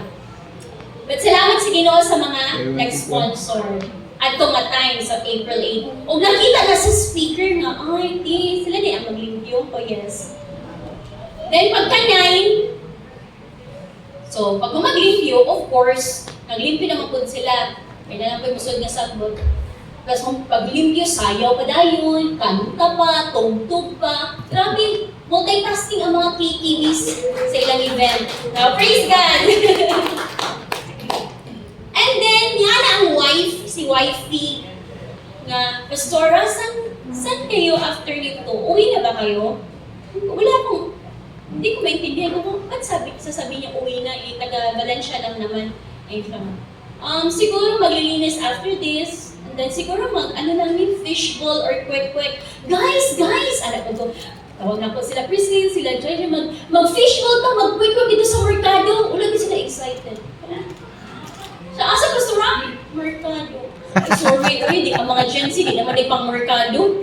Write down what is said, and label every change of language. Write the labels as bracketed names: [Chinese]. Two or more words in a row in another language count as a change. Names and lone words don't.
[Cebuano] But salamat sa Ginoo sa mga nag-sponsor atong nga time sa April 8. O nakita na sa speaker nga, ay, sila di ang maglimpyo po, yes. Then pagka 9, so pag maglimpyo, [English] of course, [Filipino] naglimpyo naman po sila. Kaya na lang po yung musod na sagbot. [Cebuano] Tapos kung paglimpyo, sayaw pa dayon, kanta pa, tugtog pa. [Filipino] Grabe, multitasking ang mga KKBs sa ilang event. [English] Now, praise God! And then, [Filipino] yan ang wife, si wifey, nga, Pastora, saan kayo after nito? Uwi na ba kayo? Wala akong, hindi ko maintindihan kung ba't sasabi niya uwi na, taga-Valencia lang naman. Ay, siguro maglilinis [English] after this, and then [Filipino] siguro fishball or kwek-kwek. Guys! Anak ko to, tawag na po sila Priscilla, sila Joy, mag-fishball to, mag-kwek-kwek dito sa merkado. [Cebuano] Ulan din sila excited. Sa asa Pastora? [Filipino] Merkado. Sorry, di ka mga Gen Z, di naman ay pang merkado.